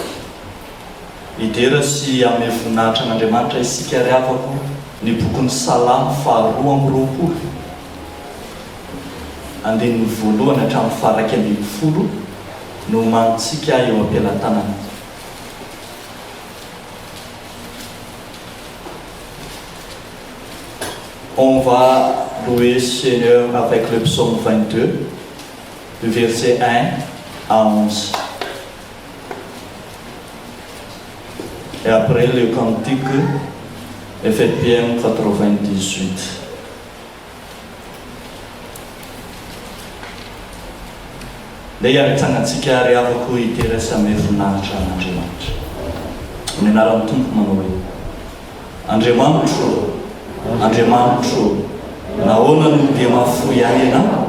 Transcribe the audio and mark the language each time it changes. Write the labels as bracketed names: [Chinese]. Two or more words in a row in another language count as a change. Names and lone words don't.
[Malagasy] Idera sy amin'ny voninahitra an'Andriamanitra isika ry avako ny bokin'ny Salamo 2:20. Andininy voalohany hatramin'ny faraky 10 no mantsika eo am-pelantanana. [French] On va louer Seigneur avec le psaume 22, du verset 1 à 11. Et après le cantique Ephésiens 98. [Malagasy] Dia mitsangatsika ry avako iterasa amin'ny voninahitra an'Andriamanitra. Ny anaran'ny Tompo manao hoe: Andriamanitro, Andriamanitro, nahoana no dia mahafoy ahy ianao?